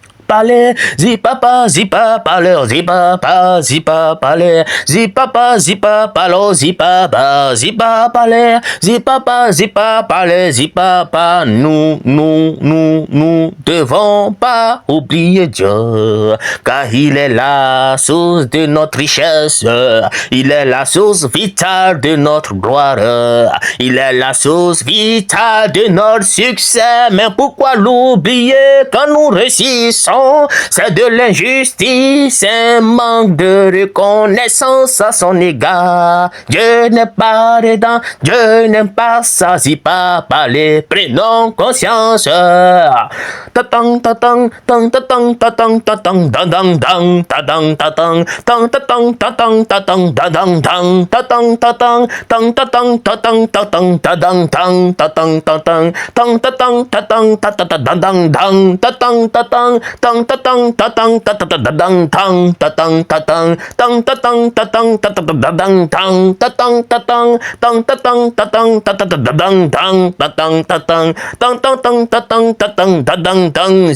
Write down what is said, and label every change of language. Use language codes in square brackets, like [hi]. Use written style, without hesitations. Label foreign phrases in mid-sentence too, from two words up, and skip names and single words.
[fr] palais, zipapa, zipapale, zipapa, zipapale, zipapa, zipapalo, zipapa, zipapale, zipapa, zipapale, zipapa. Nous devons pas oublier Dieu, car il est la source de notre richesse, il est la source vitale de notre gloire, il est la source vitale de notre succès. Mais pourquoi l'oublier quand nous réussissons? C'est de l'injustice, un manque de reconnaissance à son égard. Dieu n'est pas dedans, Dieu n'aime pas ça, si pas parler, prenons conscience. Tatang tatang tang tatang tatang tatang dadang dang tatang tatang tang tatang tatang tatang dadang dang tatang tatang tang tatang tatang tatang dadang dang tatang tatang tang tatang tatang tatang dadang dang tatang tatang tang tatang tatang tatang dadang dang tatang tatang tang tatang tatang tatang dadang dang tatang tatang tang tatang tatang tatang dadang dang tatang tatang tang tatang tatang tatang dadang dang.